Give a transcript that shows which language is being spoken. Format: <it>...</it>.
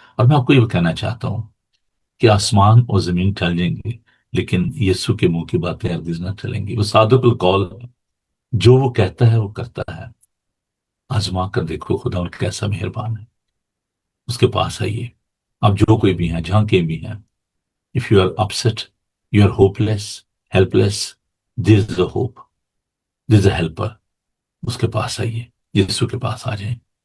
<ur>اور میں آپ کو یہ کہنا چاہتا ہوں کہ آسمان اور زمین ٹل جائیں گے، لیکن یسوع کے منہ کی باتیں ہرگز نہ ٹلیں گی. وہ صادق القول ہے، جو وہ کہتا ہے وہ کرتا ہے. آزما کر دیکھو خدا ان کیسا مہربان ہے. اس کے پاس آئیے. آپ جو کوئی بھی ہیں، جہاں کے بھی ہیں.</ur> <en>If you are upset, you are hopeless, helpless, there is a hope, there is a helper.</en> <ur>اس کے پاس آئیے، یسوع کے پاس آ جائیں.</ur>